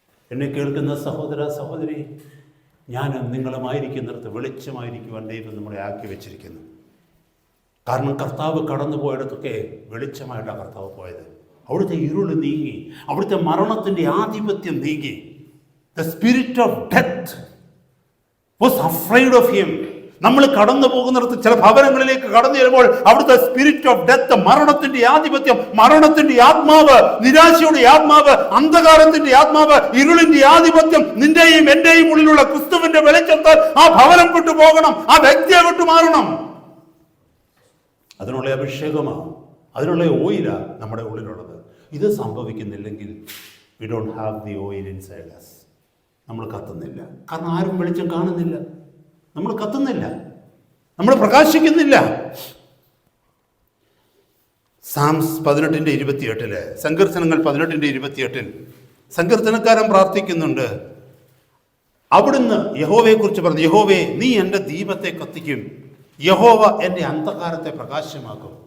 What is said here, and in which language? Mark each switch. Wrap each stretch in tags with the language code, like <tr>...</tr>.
<ml>എന്നെ കേൾക്കുന്ന സഹോദര സഹോദരി, ഞാനും നിങ്ങളുമായിരിക്കുന്നിടത്ത് വെളിച്ചമായിരിക്കുവാൻ ദൈവം നമ്മളെ ആക്കി വെച്ചിരിക്കുന്നു. കാരണം കർത്താവ് കടന്നു പോയിടത്തൊക്കെ വെളിച്ചമായിട്ടാണ് കർത്താവ് പോയത്. അവിടുത്തെ ഇരുള് നീങ്ങി, അവിടുത്തെ മരണത്തിൻ്റെ ആധിപത്യം നീങ്ങി.</ml> <en>The spirit of death was afraid of him.</en> <ml>നമ്മൾ കടന്നു പോകുന്നിടത്ത് ചില ഭവനങ്ങളിലേക്ക് കടന്നു ചെല്ലുമ്പോൾ അവിടുത്തെ</ml> <en>spirit of death,</en> <ml>മരണത്തിന്റെ ആധിപത്യം, മരണത്തിന്റെ ആത്മാവ്, നിരാശയുടെ ആത്മാവ്, അന്ധകാരത്തിന്റെ ആത്മാവ്, ഇരുളിന്റെ ആധിപത്യം നിന്റെയും എന്റെയും ഉള്ളിലുള്ള ക്രിസ്തുവിന്റെ വെളിച്ചത്താൽ ആ ഭവനം വിട്ടു പോകണം, ആ വ്യക്തിയെ വിട്ടു മാറണം. അതിനുള്ള അഭിഷേകമാണ്, അതിനുള്ള ഓയിലാണ് നമ്മുടെ ഉള്ളിലുള്ളത്. ഇത് സംഭവിക്കുന്നില്ലെങ്കിൽ</ml> <en>we don't have the oil inside us.</en> <ml>നമ്മൾ കത്തുന്നില്ല. കാരണം ആരും വെളിച്ചം കാണുന്നില്ല. നമ്മൾ കത്തുന്നില്ല, നമ്മൾ പ്രകാശിക്കുന്നില്ല. സാംസ് 18:28 സങ്കീർത്തനങ്ങൾ 18:28 സങ്കീർത്തനക്കാരൻ പ്രാർത്ഥിക്കുന്നുണ്ട്, അവിടുന്ന് യഹോവയെക്കുറിച്ച് പറഞ്ഞു, യഹോവേ നീ എൻ്റെ ദീപത്തെ കത്തിക്കും, യഹോവ എൻ്റെ അന്ധകാരത്തെ പ്രകാശമാക്കും.</ml>